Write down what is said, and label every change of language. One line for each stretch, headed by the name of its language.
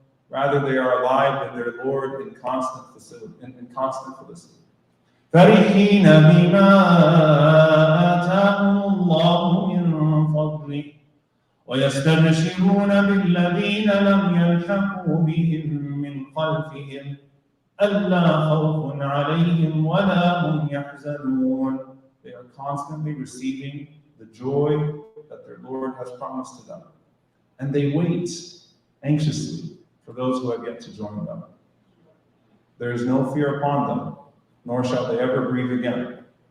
English: Rather, they are alive in their Lord in constant felicity.
Arabic: فرحين بما آتاهم الله من فضله ويستبشرون بالذين لم يلحقوا بهم من خلفهم ألا خوف عليهم ولا هم يحزنون.
English: They are constantly receiving the joy that their Lord has promised to them. And they wait anxiously for those who have yet to join them. There is no fear upon them, nor shall they ever grieve again.